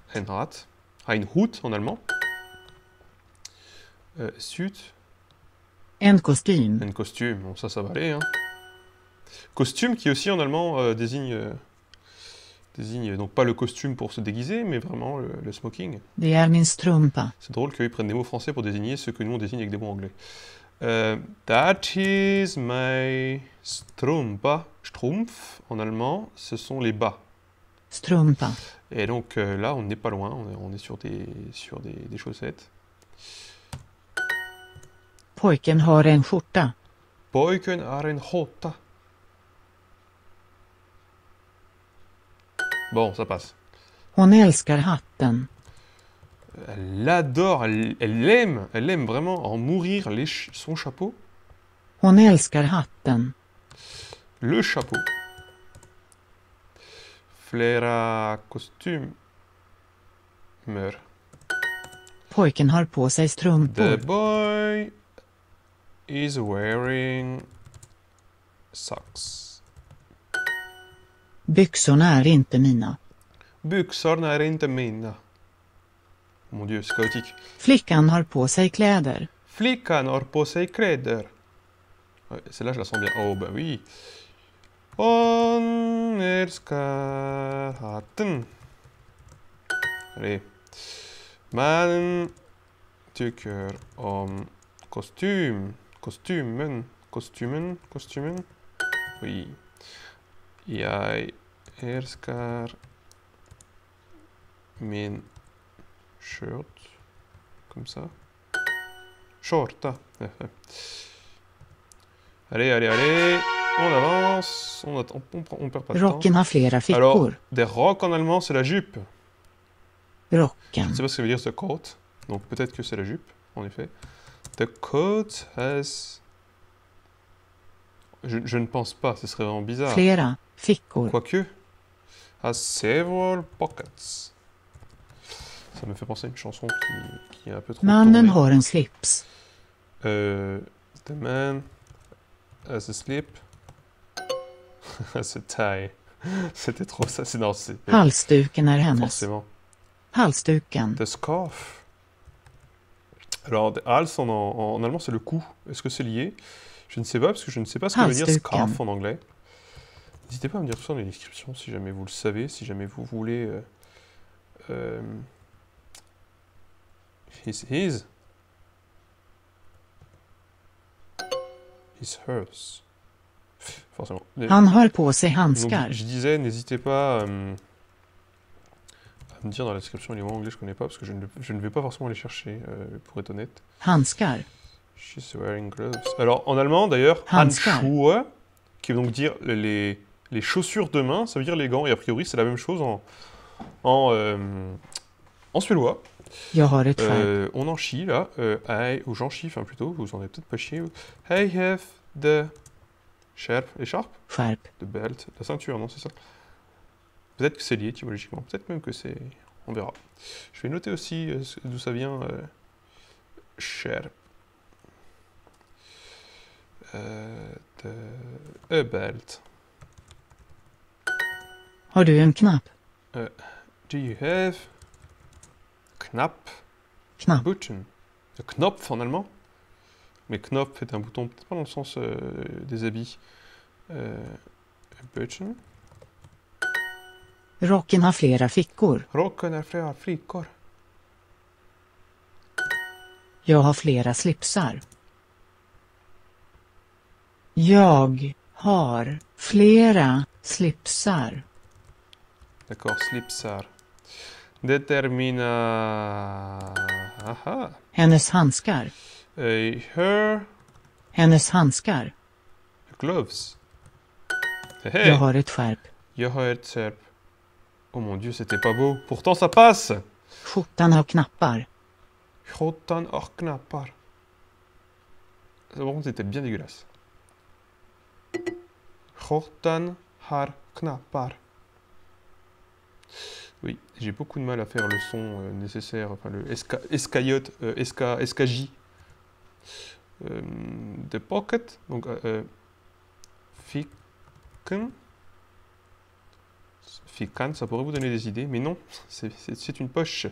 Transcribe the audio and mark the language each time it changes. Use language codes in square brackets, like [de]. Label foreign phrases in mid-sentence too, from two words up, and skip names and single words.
[de] Ein Hat, ein Hut [fr] en allemand. [de] Suit, [sv] en kostym, [fr] un costume. Bon, ça va aller. Hein. Costume qui aussi en allemand désigne donc pas le costume pour se déguiser, mais vraiment le smoking. [sv] det är min strumpa, [fr] C'est drôle qu'ils prennent des mots français pour désigner ce que nous on désigne avec des mots anglais. [en] That is my strumpa. [fr] Strumpf en allemand, ce sont les bas. [sv] strumpa, [fr] Et donc là, on n'est pas loin, on est sur des chaussettes. [sv] pojken har en skjorta, Pojken har en skjorta. [fr] Bon, ça passe. [sv] hon älskar hatten, [fr] Elle l'adore, elle aime vraiment en mourir son chapeau. [sv] hon älskar hatten, [fr] Le chapeau. [sv] Flera kostymer. pojken har på sig [en] The [sv] strumpor, [en] boy is wearing socks. [sv] byxorna är inte mina, Byxorna är inte mina. [fr] Mon dieu, c'est chaotique. [sv] flickan har på sig kläder, Flickan har på sig kläder. [fr] Ouais, celle-là, je la sens bien. Oh, bah oui. [sv] Hon älskar hatten. Allez. Man tycker om kostymen. Oui. Jag älskar min shirt. [fr] Comme ça. Shorta. Allez. On avance. On perd pas de temps. [sv] rocken har flera [fr] Alors, [sv] fickor, [fr] des rocs en allemand, c'est la jupe. Je [sv] rocken, [fr] ne sais pas ce que veut dire ce coat. Donc peut-être que c'est la jupe, en effet. [en] The coat has... [fr] Je ne pense pas, ce serait vraiment bizarre. [sv] flera fickor, [fr] Quoique, [en] has several pockets. [fr] Ça me fait penser à une chanson qui est un peu trop [sv] mannen [fr] tournée. [sv] har en slips, [en] The man has a slip. Has a tie. [fr] C'était trop ça. Non, c'est [sv] halsduken är hennes, [fr] forcément. [sv] halsduken, [en] The scarf. [fr] Alors, hals en allemand, c'est le cou. Est-ce que c'est lié? Je ne sais pas, parce que je ne sais pas ce que veut dire [sv] Halsduken. [fr] scarf en anglais. N'hésitez pas à me dire tout ça dans les descriptions, si jamais vous le savez, si jamais vous voulez... [en] His, hers. [fr] Forcément. [sv] han har på sig [fr] Donc, [sv] handskar, [fr] je disais, n'hésitez pas à me dire dans la description les mots anglais que je connais pas, parce que je ne vais pas forcément les chercher, pour être honnête. [sv] handskar, [en] She's wearing gloves. [fr] Alors, en allemand, d'ailleurs, [de] Handschuhe. Handschuhe, [fr] qui veut donc dire les chaussures de main, ça veut dire les gants, et a priori, c'est la même chose en suédois. [sv] jag har ett skärp, [fr] On en chie, là. Ou j'en chie, enfin, plutôt, vous en avez peut-être pas chié. [en] I have the écharpe, [sv] skärp, [en] the belt, [fr] la ceinture, non, c'est ça. Peut-être que c'est lié, étymologiquement. Peut-être même que c'est... On verra. Je vais noter aussi d'où ça vient. [en] Skärp. A belt. [sv] har du en knapp, [en] Do you have Knapp? [sv] knapp, [fr] Button. Knopf en allemand. Mais Knopf est un bouton, peut-être pas dans le sens des habits. [en] Button. [sv] rocken har flera fickor, Rocken har flera flickor. jag har flera slipsar, jag har flera slipsar, [fr] D'accord, slipsar. Determina... Aha. [sv] hennes handskar, [en] Her [sv] hennes handskar, [en] gloves. [sv] jag har ett skärp, Jag har ett skärp. [fr] Oh mon dieu, c'était pas beau. Pourtant, ça passe. [sv] skjortan har knappar, Råttan har knappar. [fr] Ça, par contre, c'était bien dégueulasse. [sv] Råttan har knappar. [fr] Oui, j'ai beaucoup de mal à faire le son nécessaire, enfin le escaillote, SKJ de pocket. Donc, ficken. Fican, ça pourrait vous donner des idées, mais non, c'est une poche.